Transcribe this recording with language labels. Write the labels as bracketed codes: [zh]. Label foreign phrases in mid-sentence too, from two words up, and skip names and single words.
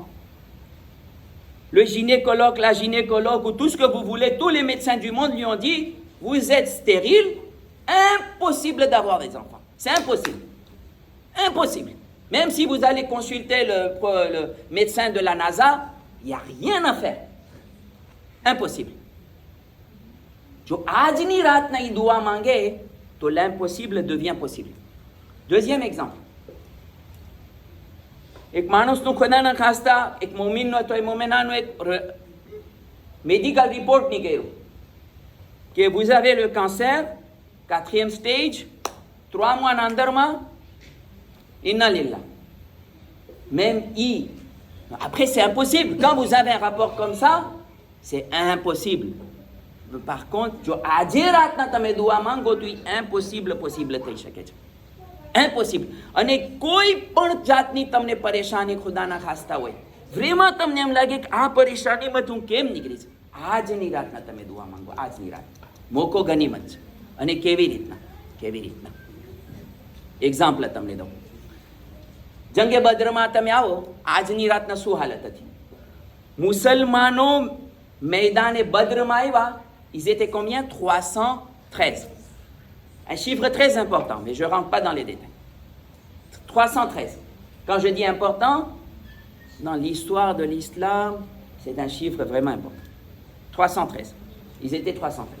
[fr] Le gynécologue, la gynécologue, ou tout ce que vous voulez, tous les médecins du monde lui ont dit, vous êtes stérile, impossible d'avoir des enfants. C'est impossible. Impossible. Même si vous allez consulter le médecin de la NASA, il n'y a rien à faire. Impossible. [gu] જો આજની રાતના ઈ દુઆ માંગે, તો [fr] l'impossible devient possible. Deuxième exemple. [gu] એક માણસનું ખુદાના ખાસ્તા એક મોમિનનો અથવા મોમેનાનો એક મેડિકલ રિપોર્ટ નીકળ્યો કે [fr] vous avez le cancer, 4e stage, [gu] 3 mois અંદરમાં, [ar] إنا لله. [fr] Même après c'est impossible. Quand vous avez un rapport comme ça, c'est impossible. Par contre, [gu] જો આજે રાતના તમે દુઆ માંગો તો [fr] impossible possible [gu] થઈ શકે છે. Impossible. અને કોઈ પણ જાતની તમને પરેશાની ખુદાના ખાસ્તા હોય, vraiment તમને એમ લાગે કે આ પરેશાનીમાં હું કેમ નીકળી છે, આજની રાતના તમે દુઆ માંગો. આજની રાત મોકો ગનીમત છે. અને કેવી રીતના એક્ઝામ્પલ તમને દઉં. જંગે બદ્રમાં તમે આવો, આજની રાતના શું હાલત હતી? મુસલમાનો મેદાને બદ્રમાં આવ્યા, [fr] ils étaient combien? 313. Un chiffre très important, mais je ne rentre pas dans les détails. 313. Quand je dis important, dans l'histoire de l'islam, c'est un chiffre vraiment important. 313. Ils étaient 313.